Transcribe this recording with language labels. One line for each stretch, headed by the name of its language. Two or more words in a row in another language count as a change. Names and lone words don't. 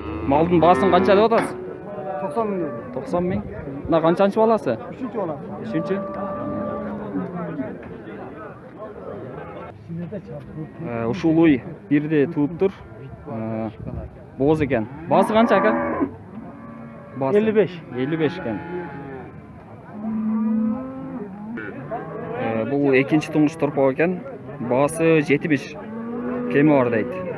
Kazakh: Малдың басын қанша деп атасыз? 90 мың деді. 90 мың. Мына қаншаншы баласы? 3-ші бала. 3-ші.
Kyrgyz: Ушул уй бирде туып тур.
Kazakh: Боз екен. Басы қанша ака? 55. 55 екен. Бұл екінші тұңғыш торпақ екен. Басы 75. Кемі бар дейді.